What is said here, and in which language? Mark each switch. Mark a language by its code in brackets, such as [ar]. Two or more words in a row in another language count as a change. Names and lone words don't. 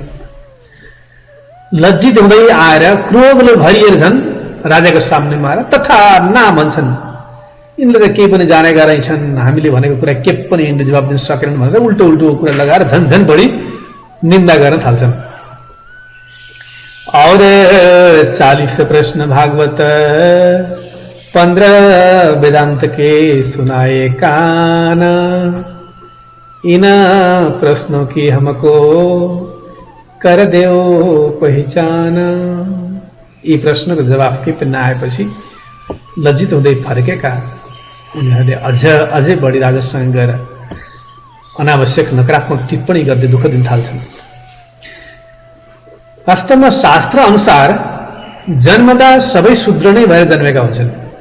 [ne] लज्जित हुँदै आएर क्रोधले भरिएर झन् राजाको सामनेमा आएर तथा ना भन्छन्। यिनले त केही पनि जानेका रहेछन्, हामीले भनेको कुरा के पनि यिनले जवाब दिन सकेनन् भनेर उल्टो उल्टो कुरा लगाएर झन् बढी निन्दा गर्न थाल्छन्। [hi] और 40 प्रश्न भागवत 15 वेदांत के सुनाए कान, इन प्रश्नों की हमको कर देओ पहिचान। [ne] यी प्रश्नको जवाफ के पनि नआएपछि लज्जित हुँदै फर्केका उनीहरूले अझै बढी राजासँग गएर अनावश्यक नकारात्मक टिप्पणी गर्दै दुःख दिन थाल्छन्। वास्तवमा शास्त्र अनुसार जन्मदा सबै शूद्र नै भएर जन्मेका हुन्छन्।